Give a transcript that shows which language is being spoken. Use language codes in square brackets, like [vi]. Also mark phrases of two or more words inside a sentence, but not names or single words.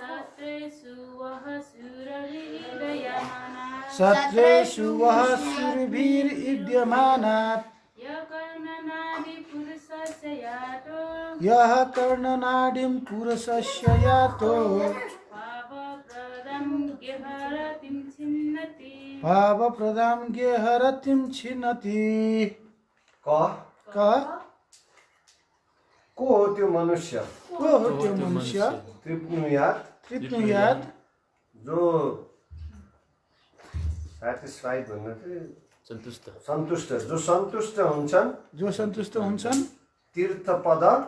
[sa] सत्रेषु वः सुरभिर्विद्यमानात् यः कर्णनाडिं पुरुषस्य यातो भावप्रदां गेहरतिं छिन्नति। [ne] को हो त्यो मनुष्य? को हो त्यो मनुष्य? तृप्नुयात् जो satisfied भन्नु थियो सन्तुष्ट जो सन्तुष्ट हुन्छन् तीर्थपद